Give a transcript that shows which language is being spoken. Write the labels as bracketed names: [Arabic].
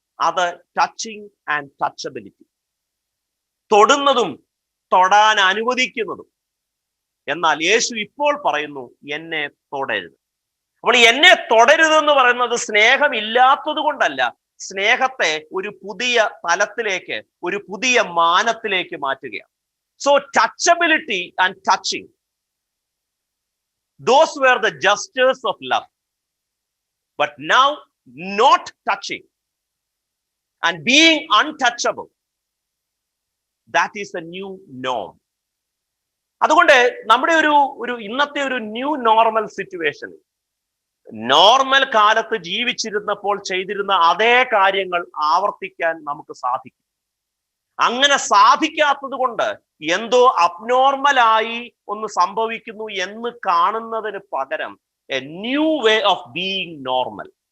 [Malayalam] അത് [English] touching and touchability, [Malayalam] തൊടുന്നതും തൊടാൻ അനുവദിക്കുന്നതും. എന്നാൽ യേശു ഇപ്പോൾ പറയുന്നു, എന്നെ തൊടരുത്. അപ്പോൾ എന്നെ തൊടരുതെന്ന് പറയുന്നത് സ്നേഹമില്ലാത്തത് കൊണ്ടല്ല, സ്നേഹത്തെ ഒരു പുതിയ തലത്തിലേക്ക്, ഒരു പുതിയ മാനത്തിലേക്ക് മാറ്റുകയാണ്. [English] So touchability and touching, those were the gestures of love. But now not touching and being untouchable, that is a new norm. [Malayalam] അതുകൊണ്ട് നമ്മുടെ ഒരു ഇന്നത്തെ ഒരു ന്യൂ നോർമൽ സിറ്റുവേഷൻ, നോർമൽ കാലത്ത് ജീവിച്ചിരുന്നപ്പോൾ ചെയ്തിരുന്ന അതേ കാര്യങ്ങൾ ആവർത്തിക്കാൻ നമുക്ക് സാധിക്കും. അങ്ങനെ സാധിക്കാത്തത് കൊണ്ട് എന്തോ അബ്നോർമലായി ഒന്ന് സംഭവിക്കുന്നു എന്ന് കാണുന്നതിന് പകരം [English] A new way of being normal.